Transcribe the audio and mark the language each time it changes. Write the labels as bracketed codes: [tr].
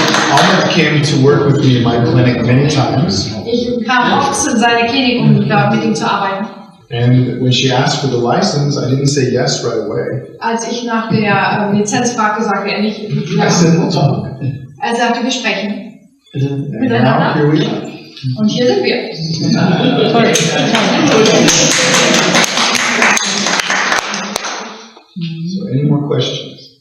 [en] Holman came to work with me in my clinic many times. [de] Ich kam oft in seine Klinik, um da mit ihm zu arbeiten. [en] And when she asked for the license, I didn't say yes right away. [de] Als ich nach der Lizenz fragte, sagte er nicht [en] I said, we'll talk. [de] Er sagte, wir sprechen. [en] And now here we are. [de] Und hier sind wir. [en] So, any more questions?